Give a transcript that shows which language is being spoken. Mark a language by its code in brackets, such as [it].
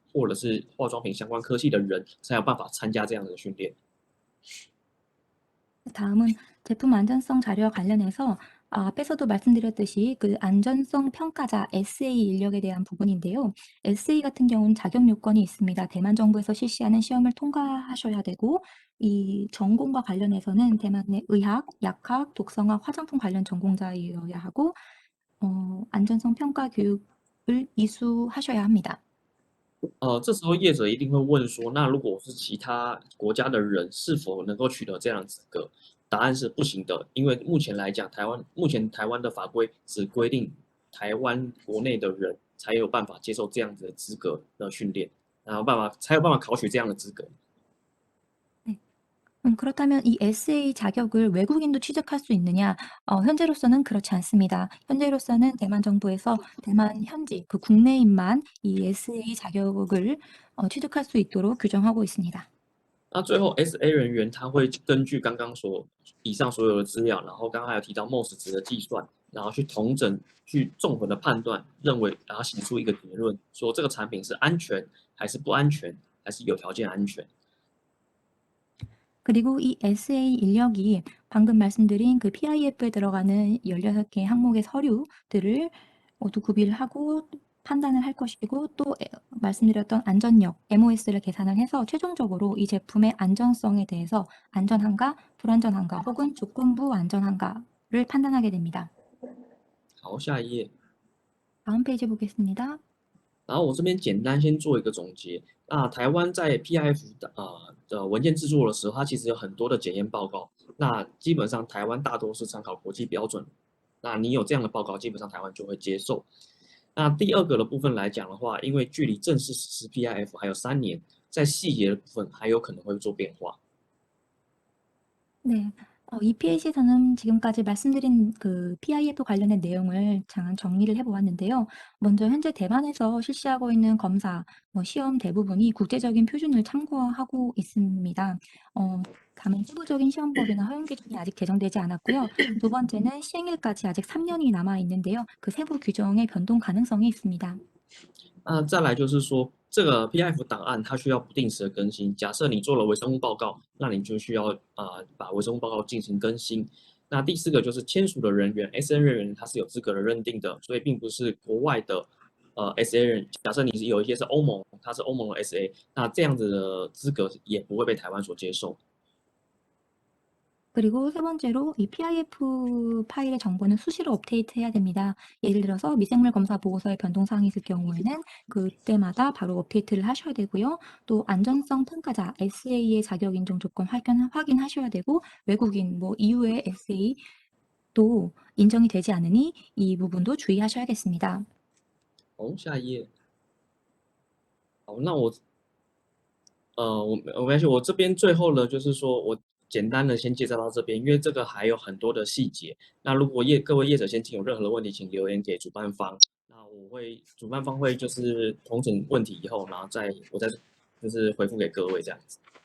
[zh] 或者是化妆品相关科系的人才有办法参加这样的训练。 [ko] 다음은 제품 안전성 자료와 관련해서 앞에서도 말씀드렸듯이 그 안전성 평가자 SA 인력에 대한 부분인데요. SA 같은 경우는 자격 요건이 있습니다. 대만 정부에서 실시하는 시험을 통과하셔야 되고 이 전공과 관련해서는 대만의 의학, 약학, 독성학, 화장품 관련 전공자이어야 하고 안전성 평가 교육을 이수하셔야 합니다. [zh] 这时候业者一定会问说，那如果是其他国家的人，是否能够取得这样的资格？答案是不行的，因为目前来讲，目前台湾的法规只规定台湾国内的人才有办法接受这样子的资格的训练，才有办法考取这样的资格。 [ko] 그렇다면 이 SA 자격을 외국인도 취득할 수 있느냐? 현재로서는 그렇지 않습니다. 현재로서는 대만 정부에서 대만 현지 그 국내인만 이 SA 자격을 취득할 수 있도록 규정하고 있습니다. [zh] 那最后 SA 人员他会根据刚刚以上所有的资料，然后刚刚还有提到 MOS 值的计算，然后去统整、去综合的判断，认为然后写出一个结论，说这个产品是安全还是不安全，还是有条件安全。 [ko] 그리고 이 SA 인력이 방금 말씀드린 그 PIF에 들어가는 16개 항목의 서류들을 모두 구비를 하고 판단을 할 것이고 또 말씀드렸던 안전력 MOS를 계산을 해서 최종적으로 이 제품의 안전성에 대해서 안전한가, 불안전한가 혹은 조건부 안전한가를 판단하게 됩니다. [zh] 好，下一页。 [ko] 다음 페이지 보겠습니다. [zh] 然后我这边简单先做一个总结。那台湾在 PIF 的文件制作的时候，它其实有很多的检验报告。那基本上台湾大多是参考国际标准。那你有这样的报告，基本上台湾就会接受。那第二个的部分来讲的话，因为距离正式实施 PIF 还有3年，在细节的部分还有可能会做变化。 [ko] 네. 이 페이지에서는 지금까지 말씀드린 그 PIF 관련된 내용을 잠깐 정리를 해보았는데요. 먼저 현재 대만에서 실시하고 있는 검사, 시험 대부분이 국제적인 표준을 참고하고 있습니다. 다만 세부적인 시험법이나 허용 기준이 아직 제정되지 않았고요. 두 번째는 시행일까지 아직 3년이 남아 있는데요. 그 세부 규정의 변동 가능성이 있습니다. [zh] 那再来就是说，这个 PIF 档案它需要不定时的更新。假设你做了微生物报告，那你就需要把微生物报告进行更新。那第四个就是签署的人员 SA 人员，他是有资格的认定的，所以并不是国外的SA 人。假设你是有一些是欧盟，它是欧盟的 SA，那这样子的资格也不会被台湾所接受。 [ko] 그리고 세 번째로 이 PIF 파일의 정보는 수시로 업데이트해야 됩니다. 예를 들어서 미생물 검사 보고서에 변동사항이 있을 경우에는 그때마다 바로 업데이트를 하셔야 되고요. 또 안전성 평가자 SA의 자격 인정 조건 확인하셔야 되고 외국인 EU의 SA도 인정이 되지 않으니 이 부분도 주의하셔야겠습니다. [zh] 好，下一页。好，那我没关系，我这边最后呢，就是说我简单的先介绍到这边，因为这个还有很多的细节。那如果各位业者先请有任何的问题，请留言给主办方。那主办方会就是统整问题以后，然后我再就是回复给各位这样子。